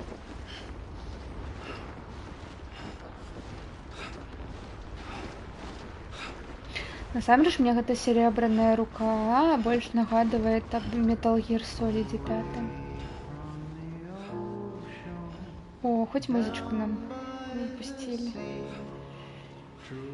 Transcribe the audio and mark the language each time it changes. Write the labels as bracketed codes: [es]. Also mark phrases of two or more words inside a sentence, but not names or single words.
[be] Насамрэч мне гэта [ru] серебряная рука [be] больш нагадвае аб Metal Gear Solid 5. [ru] О, хоть музычку нам выпустили.